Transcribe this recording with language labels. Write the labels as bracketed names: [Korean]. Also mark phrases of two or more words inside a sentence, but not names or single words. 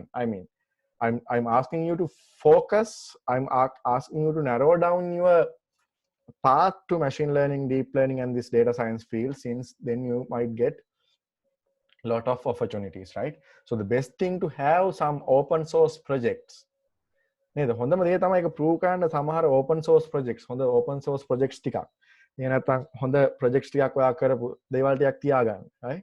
[English] I mean, I'm asking you to focus. I'm asking you to narrow down your path to machine learning, deep learning, and this data science field, since then you might get lot of opportunities, right? So the best thing to have some open source projects. [Sinhala] නේද? හොඳම දේ තමයි ඒක prove කරන්න සමහර [English] open source projects, [Sinhala] හොඳ [English] open source projects [Sinhala] ටිකක්. එහෙ නැත්නම් හොඳ projects ටිකක් ඔයා කරපු දේවල් ටිකක් තියාගන්න, right?